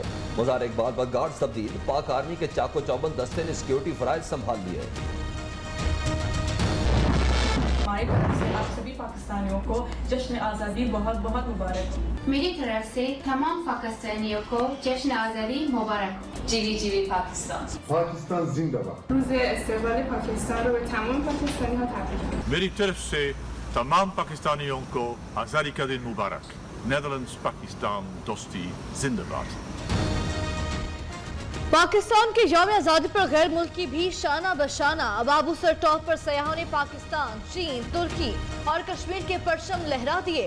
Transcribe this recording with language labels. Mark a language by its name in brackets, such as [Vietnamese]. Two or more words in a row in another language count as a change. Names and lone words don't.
[Urdu] مزار اقبال پر گارڈز تبدیل، پاک آرمی کے چاق و چوبند دستے نے سیکیورٹی فرائض سنبھال لیے. ہماری طرف سے آپ سبھی پاکستانیوں کو جشن آزادی بہت بہت مبارک. میری طرف سے تمام پاکستانیوں کو جشن آزادی مبارک. جیوے جیوے پاکستان. پاکستان زندہ باد. [Persian] روز استقلال پاکستان رو به تمام پاکستانی ها تبریک میگم. [Urdu] میری طرف سے تمام پاکستانیوں کو آزادی کا دن مبارک. نیدرلینڈز پاکستان دوستی زندہ باد. پاکستان کے یوم آزادی پر غیر ملکی بھی شانہ بشانہ. ابابو سر ٹاپ پر سیاحوں نے پاکستان، چین، ترکی اور کشمیر کے پرچم لہرا دیے.